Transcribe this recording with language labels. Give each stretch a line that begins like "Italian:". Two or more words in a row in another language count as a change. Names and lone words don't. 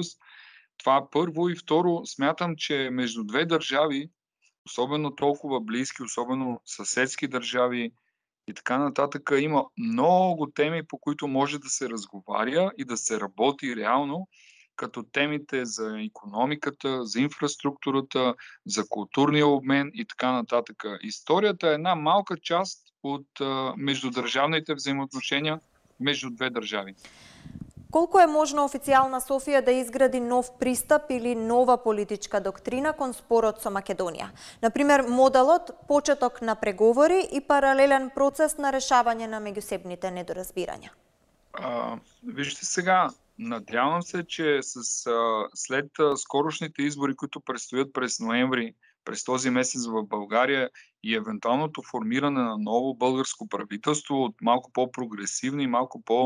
Bulgarian: Това първо, и второ, смятам, че между две държави, особено толкова близки, особено съседски държави и така нататък, има много теми, по които може да се разговаря и да се работи реално, като темите за икономиката, за инфраструктурата, за културния обмен и така нататък. Историята е една малка част от междудържавните взаимоотношения между две държави.
Macedonian: Колку е можно официјална Софија да изгради нов пристап или нова политичка доктрина кон спорот со Македонија? Например, моделот почеток на преговори и паралелен процес на решавање на меѓусебните недоразбирања.
Bulgarian: Вижте сега, надявам се, че след скорошните избори, които предстоят през ноември, през този месец в България и евентуалното формиране на ново българско правителство от малко по-прогресивни, малко